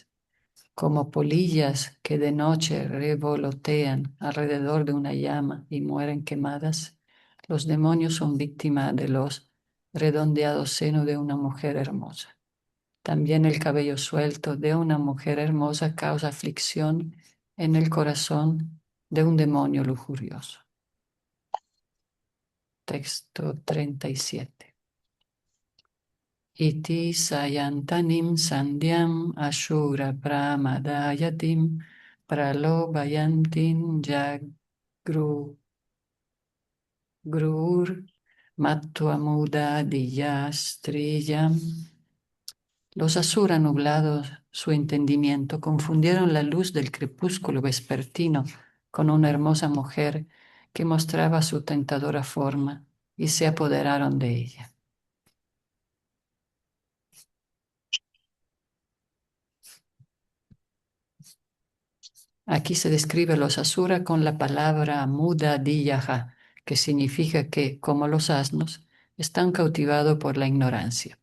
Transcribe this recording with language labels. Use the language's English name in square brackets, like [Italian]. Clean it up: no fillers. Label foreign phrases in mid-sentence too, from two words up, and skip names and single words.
[Spanish] Como polillas que de noche revolotean alrededor de una llama y mueren quemadas, los demonios son víctimas de los redondeados senos de una mujer hermosa. También el cabello suelto de una mujer hermosa causa aflicción en el corazón de un demonio lujurioso. Texto 37. [Sanskrit] इति सायन्तनीं सन्ध्याम् असुराः प्रमदायतीम् प्रलोभयन्तीं जगृ. गृहुर् मत्वा मूढधियः स्त्रियम्. [Spanish] Los asura nublados su entendimiento, confundieron la luz del crepúsculo vespertino con una hermosa mujer que mostraba su tentadora forma y se apoderaron de ella. Aquí se describe los asura con la palabra [Sanskrit] मूढ धियः, [Spanish] que significa que, como los asnos, están cautivados por la ignorancia.